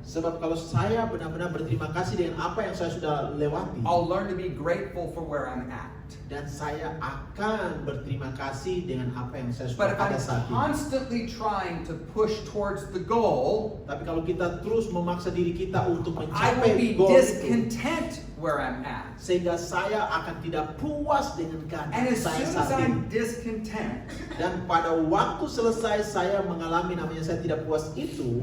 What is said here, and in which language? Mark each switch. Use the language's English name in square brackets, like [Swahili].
[Indonesian] Sebab kalau saya benar-benar berterima kasih dengan apa yang saya sudah lewati, [English] I'll learn to be grateful for where I'm at. [Indonesian] dan saya akan berterima kasih dengan apa yang saya [English] But [Indonesian] sudah [English] if I'm [Indonesian] ada saat ini. [English] constantly trying to push towards the goal, [Indonesian] Tapi kalau kita terus memaksa diri kita untuk [English] I will [Indonesian] mencapai [English] be [Indonesian] goal itu, [English] discontent where I'm at. [Indonesian] sehingga saya akan tidak puas dengan [English] And [Indonesian] keadaan [English] as [Indonesian] saya [English] soon as [Indonesian] saat ini. [English] I'm discontent, [Indonesian] Dan pada waktu selesai saya mengalami namanya saya tidak puas itu,